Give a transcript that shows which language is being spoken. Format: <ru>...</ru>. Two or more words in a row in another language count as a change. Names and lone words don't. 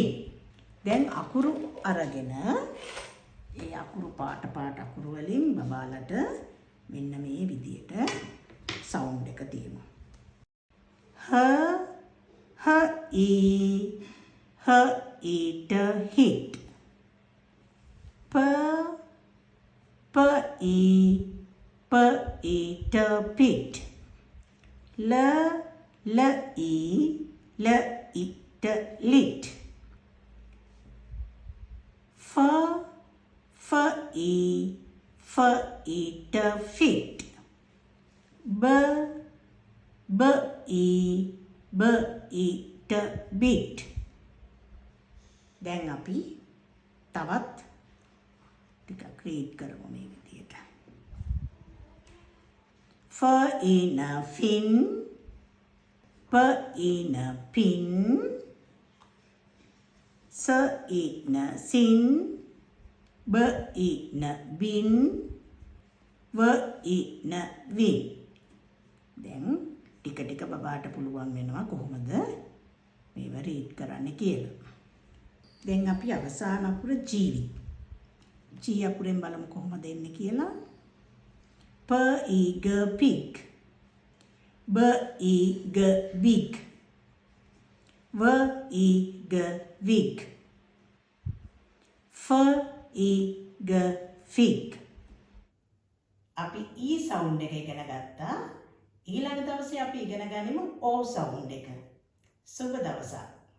<si>දැන් අකුරු අරගෙන ඒ අකුරු පාට අකුරු වලින් බබාලට මෙන්න මේ විදියට සවුන්ඩ් එක තියමු.</si> <en>ට hit. p i t pit. l i t lit. f i t fit. b i t bit.</en> <si>දැන් අපි තවත් ටිකක් රීඩ් කරමු මේ විදියට.</si> <en>f in fin. p in pin. s in sin. b in bin. v in win.</en> <si>දැන් ටික ටික බබාට පුළුවන් වෙනවා කොහොමද මේව රීඩ් කරන්න කියලා. දැන් අපි අවසාන අකුර ජීවි. G අකුරෙන් බලමු කොහොමද එන්නේ කියලා.</si> <en>p i g pig. b i g big. v i g wig. f i g fig.</en> <si>අපි E සවුන්ඩ් එක ඉගෙන ගත්තා. ඊළඟ දවසේ අපි ඉගෙන ගනිමු O සවුන්ඩ් එක. සුබ දවසක්.</si>